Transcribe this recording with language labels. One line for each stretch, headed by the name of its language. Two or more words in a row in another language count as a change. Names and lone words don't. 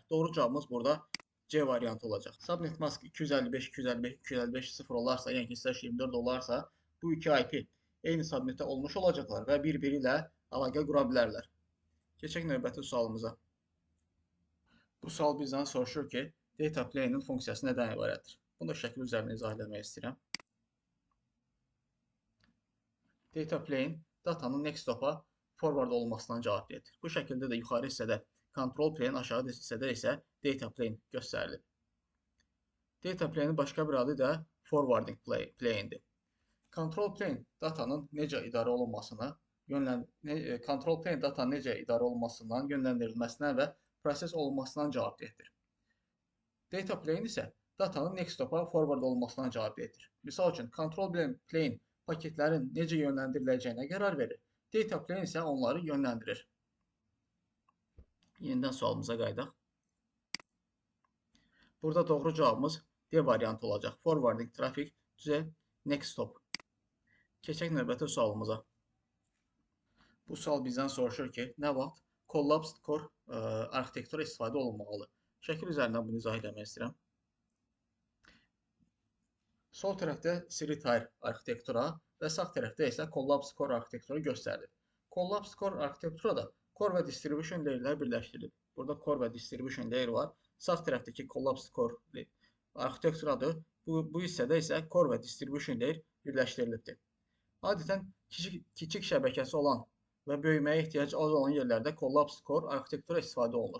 Azerbaijani: Doğru cavabımız burada C variantı olacaq.
English: Subnet mask
Azerbaijani: 255.255.0 olarsa, yəni ki, 24 olarsa, bu iki IP eyni subnetdə olmuş olacaqlar və bir-biri ilə əlaqə qura bilərlər. Keçək növbəti sualımıza. Bu sual bizdən soruşur ki,
English: data plane-in
Azerbaijani: funksiyası nədən ibarətdir? Bunu da şəkil üzərində izah etmək istəyirəm.
English: Data plane
Azerbaijani: datanın
English: next hop'a
Azerbaijani: forward olmasından cavab verir. Bu şəkildə də yuxarı hissədə
English: control plane,
Azerbaijani: aşağı hissədə isə
English: data plane
Azerbaijani: göstərilir.
English: Data plane'in
Azerbaijani: başqa bir adı da
English: forwarding plane'dir. Control plane
Azerbaijani: datanın necə idarə olunmasına,
English: control plane
Azerbaijani: datanın necə idarə olunmasından, yönləndirilməsindən və proses olunmasından cavab verir.
English: Data plane
Azerbaijani: isə datanın
English: next hop'a
Azerbaijani: forward olmasından cavab verir. Misal üçün,
English: control plane
Azerbaijani: paketlərin necə yönləndiriləcəyinə qərar verir.
English: Data plane
Azerbaijani: isə onları yönləndirir. Yenidən sualımıza qayıdaq. Burada doğru cavabımız D variantı olacaq.
English: Forwarding traffic to next hop.
Azerbaijani: Keçək növbəti sualımıza. Bu sual bizdən soruşur ki, nə vaxt
English: collapsed core
Azerbaijani: arxitektura istifadə olunmalıdır? Şəkil üzərindən bunu izah etmək istəyirəm. Sol tərəfdə three-tier arxitektura və sağ tərəfdə isə
English: collapsed core
Azerbaijani: arxitektura göstərilir.
English: Collapsed core
Azerbaijani: arxitekturada core və
English: distribution layerlər
Azerbaijani: birləşdirilir. Burada core və
English: distribution layer
Azerbaijani: var. Sağ tərəfdəki
English: collapsed core
Azerbaijani: arxitekturadır. Bu hissədə isə core və
English: distribution layer
Azerbaijani: birləşdirilibdir. Adətən kiçik şəbəkəsi olan və böyüməyə ehtiyacı az olan yerlərdə
English: collapsed core
Azerbaijani: arxitektura istifadə olunur.